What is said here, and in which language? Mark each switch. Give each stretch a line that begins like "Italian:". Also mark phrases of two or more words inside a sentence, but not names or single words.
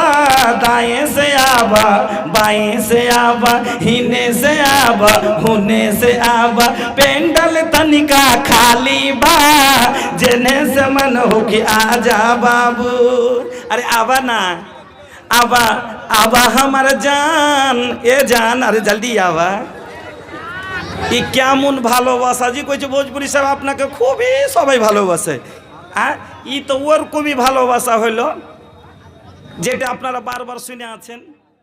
Bhojpuri: दाएं से आवा बाएं से आवा, हिने से आवा होने से आवा, पेंडल तनिका खाली बा जेने से मन हो कि आजा बाबू। अरे आवा ना, आवा आवा हमार जान, ए जान, अरे जल्दी आवा।
Bangla: ই কেমন ভালোবাসা জি কইছে ভোজপুরি সাহেব আপনাকে খুবই সবাই ভালোবাসে। ই তো ওরকমই ভালোবাসা হইল যেটা আপনারা বারবার শুনে আছেন।